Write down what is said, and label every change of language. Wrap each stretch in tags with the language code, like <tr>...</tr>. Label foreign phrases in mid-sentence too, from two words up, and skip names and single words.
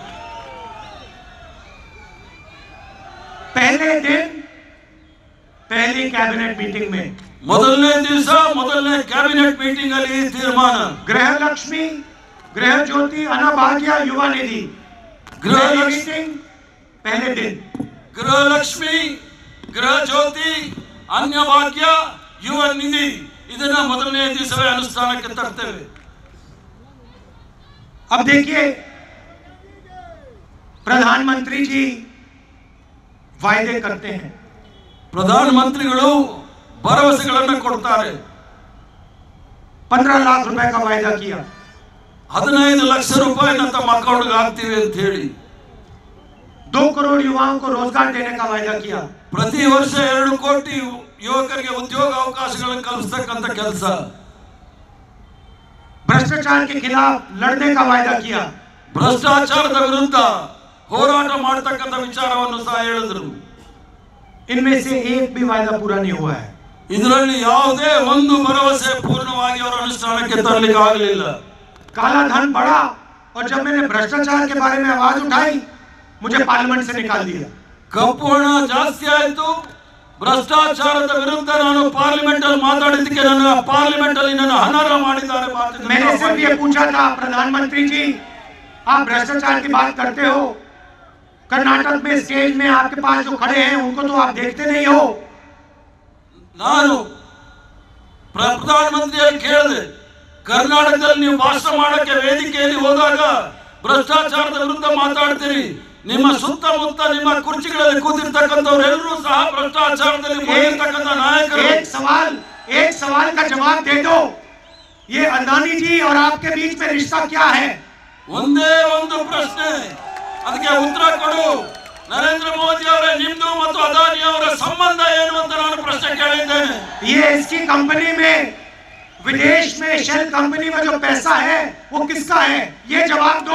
<hi>पहले दिन पहली कैबिनेट मीटिंग में</hi> <kn>ಮೊದಲನೇ ದಿವಸ ಮೊದಲನೇ ಕ್ಯಾಬಿನೆಟ್ ಮೀಟಿಂಗ್ ಅಲ್ಲಿ ಈ ತೀರ್ಮಾನ।</kn> <hi>गृह लक्ष्मी, गृह ज्योति, अन्नभाग्य, युवा निधि, गृह मीटिंग पहले दिन।</hi> <kn>ಗೃಹ ಲಕ್ಷ್ಮಿ, ಗೃಹ ಜ್ಯೋತಿ, ಅನ್ನಭಾಗ್ಯ, ಯುವ ನಿಧಿ ಇದನ್ನ ಮೊದಲನೇ ದಿವಸವೇ ಅನುಷ್ಠಾನಕ್ಕೆ ತರ್ತೇವೆ।</kn> <hi>अब देखिए प्रधानमंत्री जी वायदे करते हैं,</hi> <kn>ಪ್ರಧಾನ ಮಂತ್ರಿಗಳು ಭರವಸೆಗಳನ್ನು ಕೊಡ್ತಾರೆ।</kn> <hi>15 लाख रुपए का वायदा किया,</hi> <kn>15 ಲಕ್ಷ ರೂಪಾಯಿನ ತಮ್ಮ</kn> <en>account</en> <kn>ಹಾಕ್ತೀವಿ ಅಂತ ಹೇಳಿ</kn> <hi>2 करोड़ युवाओं को रोजगार देने का वायदा किया,</hi> <kn>ಪ್ರತಿ ವರ್ಷ 2 ಕೋಟಿ ಯುವಕರಿಗೆ ಉದ್ಯೋಗ ಅವಕಾಶಗಳನ್ನು ಕಲ್ಪಿಸತಕ್ಕಂತ ಕೆಲಸ,</kn> <hi>भ्रष्टाचार के खिलाफ लड़ने का वायदा किया,</hi> <kn>ಭ್ರಷ್ಟಾಚಾರದ ವಿರುದ್ಧ ಹೋರಾಟ ಮಾಡತಕ್ಕಂತ ವಿಚಾರವನ್ನು ಸಹ ಹೇಳಿದರು।</kn> <hi>इनमें से एक भी वायदा पूरा नहीं हुआ है।</hi> <kn>ಇದರಲ್ಲಿ ಯಾವುದೇ ಒಂದು ಭರವಸೆ ಪೂರ್ಣವಾಗಿ ಅವರ ಅನುಷ್ಠಾನಕ್ಕೆ ತರಲಿಕ್ಕೆ ಆಗಲಿಲ್ಲ.</kn> <hi>काला धन बढ़ा और जब मैंने भ्रष्टाचार के बारे में आवाज उठाई मुझे पार्लियामेंट से निकाल दिया.</hi> <kn>ಕಪ್ಪು ಹಣ ಜಾಸ್ತಿ ಆಯಿತು, ಭ್ರಷ್ಟಾಚಾರದ ವಿರುದ್ಧ ನಾನು ಪಾರ್ಲಿಮೆಂಟ್ ಅಲ್ಲಿ ಮಾತಾಡಿದ್ದಕ್ಕೆ ನನ್ನ ಪಾರ್ಲಿಮೆಂಟ್ ಅಲ್ಲಿ ನನ್ನ ಅನರ್ಹ ಮಾಡಿದ್ದಾರೆ.</kn> <hi>मैंने सिर्फ ये पूछा था प्रधानमंत्री जी, आप भ्रष्टाचार की बात करते हो, कर्नाटक में स्टेज में आपके पास जो खड़े हैं उनको तो आप देखते नहीं हो.</hi> <kn>ನಾನು ಪ್ರಧಾನಮಂತ್ರಿಯಲ್ಲಿ ಕೇಳಿದೆ, ಕರ್ನಾಟಕದಲ್ಲಿ ನೀವು ಭಾಷಣ ಮಾಡಕ್ಕೆ ವೇದಿಕೆಯಲ್ಲಿ ಹೋದಾಗ ಭ್ರಷ್ಟಾಚಾರದ ವಿರುದ್ಧ ಮಾತಾಡ್ತೀರಿ, ನಿಮ್ಮ ಸುತ್ತಮುತ್ತ ನಿಮ್ಮ ಕುರ್ಚಿಗಳಲ್ಲಿ ಕೂತಿರ್ತಕ್ಕಂಥವ್ರು ಎಲ್ಲರೂ ಸಹ ಭ್ರಷ್ಟಾಚಾರದಲ್ಲಿ ಮುಳುಗಿರ್ತಕ್ಕಂಥ ನಾಯಕರು.</kn> <hi>एक सवाल का जवाब दे दो, ये अदानी जी और आपके बीच में रिश्ता क्या है?</hi> <kn>ಒಂದೇ ಒಂದು ಪ್ರಶ್ನೆ, ಅದಕ್ಕೆ ಉತ್ತರ ಕೊಡು. ನರೇಂದ್ರ ಮೋದಿ ಅವರೇ, ನಿಮ್ದು ಮತ್ತು ಅದಾನಿ ಅವರ ಸಂಬಂಧ ಏನು ಅಂತ ನಾನು ಪ್ರಶ್ನೆ ಕೇಳಿದ್ದೇನೆ.</kn> <hi>ये इसकी कंपनी में, विदेश में शेल कंपनी में जो पैसा है वो किसका है? ये जवाब दो.</hi>